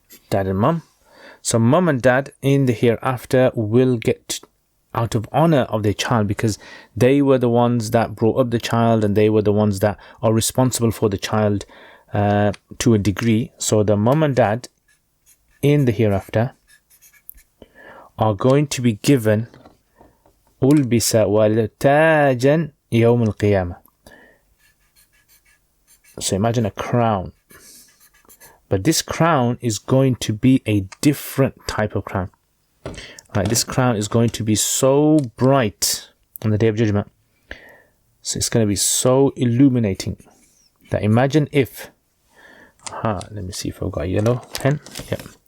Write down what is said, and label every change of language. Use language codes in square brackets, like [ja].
[en] Dad and mom. So mom and dad in the hereafter will get out of honor of their child, because they were the ones that brought up the child and they were the ones that are responsible for the child to a degree. So the mom and dad in the hereafter are going to be given [ar] ألبس والد تاجا يوم القيامة. [en] So imagine a crown. But this crown is going to be a different type of crown. Right, this crown is going to be so bright on the Day of Judgment. So it's going to be so illuminating that imagine if, let me see if I've got a yellow pen. Yeah.